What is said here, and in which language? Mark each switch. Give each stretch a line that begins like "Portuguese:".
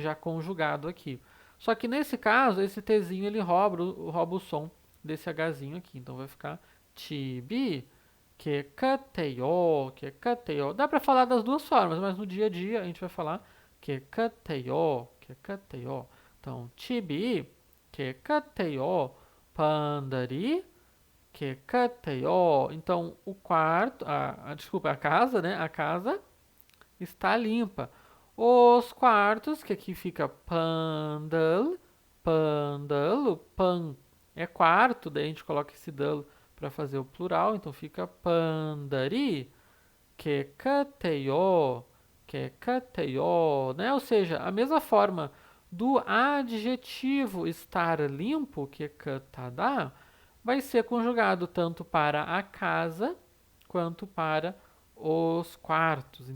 Portuguese: Já conjugado aqui. Só que nesse caso, esse Tzinho ele rouba o som desse Hzinho aqui. Então vai ficar
Korean: 집이 깨끗해요, 깨끗해요.
Portuguese: Dá para falar das duas formas, mas no dia a dia a gente vai falar
Korean: 깨끗해요, 깨끗해요. então, 집이 깨끗해요. 방들이 깨끗해요.
Portuguese: Então, o quarto, desculpa, a casa, né? A casa está limpa. Os quartos, que aqui fica pandal, pandal, o pan é quarto, daí a gente coloca esse dal para fazer o plural, então fica pandari,
Korean: 깨끗해요, 깨끗해요,
Portuguese: né? Ou seja, a mesma forma do adjetivo estar limpo, 깨끗하다, vai ser conjugado tanto para a casa quanto para os quartos.